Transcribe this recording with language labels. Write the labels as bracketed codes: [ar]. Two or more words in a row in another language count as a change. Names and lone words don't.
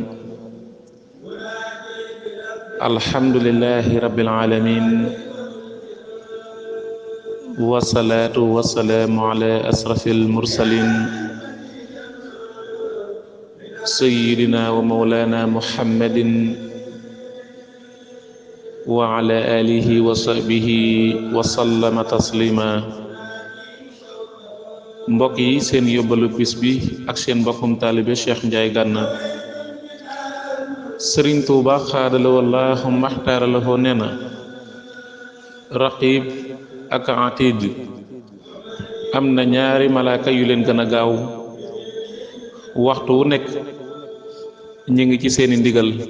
[ar] الحمد لله رب العالمين والصلاة والسلام على أشرف المرسلين سيدنا ومولانا محمد وعلى آله وصحبه وسلم تسليما. [wo] mbokk yi seen yóbbalu bis bi ak seen mbokkum taalibe Cheikh Ndiaye Gana Sëriñ Tuuba xaadala wallaahu maxtaara la foo nee na raqib ak atid am na ñaari malaaka yu leen gën a gaaw waxtu wu nekk ñu ngi ci seeni ndigal.